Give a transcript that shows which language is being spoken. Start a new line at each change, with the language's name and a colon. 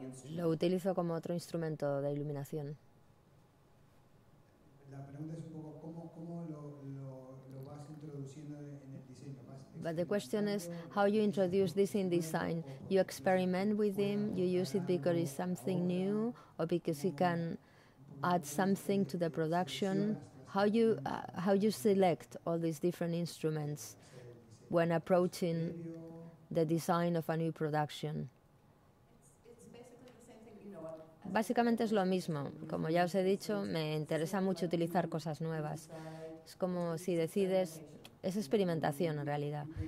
Spanish: Lo utilizo como otro instrumento de iluminación. La pregunta es un poco cómo lo vas introduciendo en el diseño.
English: But the question is how you introduce this in design. You experiment with them, you use it because it's something new or because you can add something to the production. How you select all these different instruments when approaching the design of a new production?
Spanish: Básicamente es lo mismo. Como ya os he dicho, me interesa mucho utilizar cosas nuevas. Es como si decides, es experimentación en realidad.